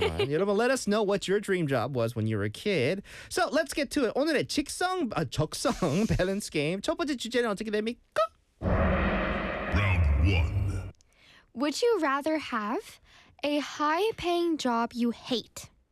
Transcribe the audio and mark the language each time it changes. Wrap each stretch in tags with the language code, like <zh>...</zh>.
<en>여러분, let us know what your dream job was when you were a kid. So, let's get to it.</en> <ko>오늘의 적성 밸런스 게임 첫 번째 주제는 어떻게 됩니까?</ko> <en>Round 1. Would you rather have a high-paying job you hate</en>